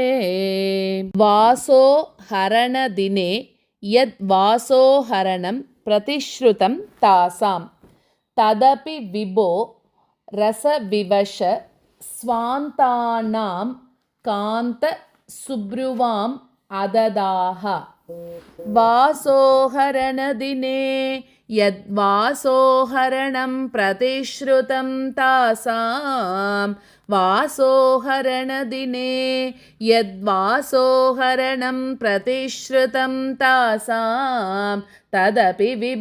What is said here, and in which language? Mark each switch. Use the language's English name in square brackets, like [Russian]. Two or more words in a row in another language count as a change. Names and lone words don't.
[Sanskrit] वासो हरण दिने यत् वासोहरणं प्रतिश्रुतं तासां तदपि विभो रसविवश स्वान्तानां कान्त सुब्रुवाम् अददाः वासोहरणदिने यद्वासोहरणं प्रतिश्रुतं तासां वासोहरणदिने यद्वासोहरणं प्रतिश्रुतं तासां तदपि